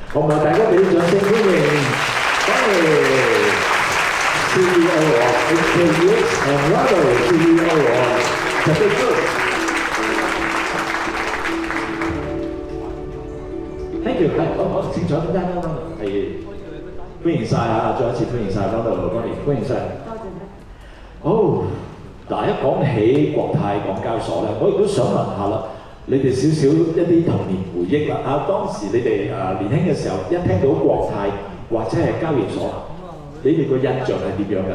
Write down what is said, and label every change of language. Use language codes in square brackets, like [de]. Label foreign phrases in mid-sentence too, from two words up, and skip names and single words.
[yue] 好唔好？大家俾啲掌聲歡迎， [en] CEO of HKUX and Ronald CEO of Pacific Group。Thank you， [yue] 好，請坐，點解咧？係歡迎晒啊！再一次歡迎晒 Ronald 歡迎晒。多謝你。好，嗱，一講起國泰港交所咧，我亦都想問下啦。你哋少少一啲童年回憶啦，當時你哋年輕嘅時候，一聽到國泰或者係交易所，你哋個印象係點樣㗎？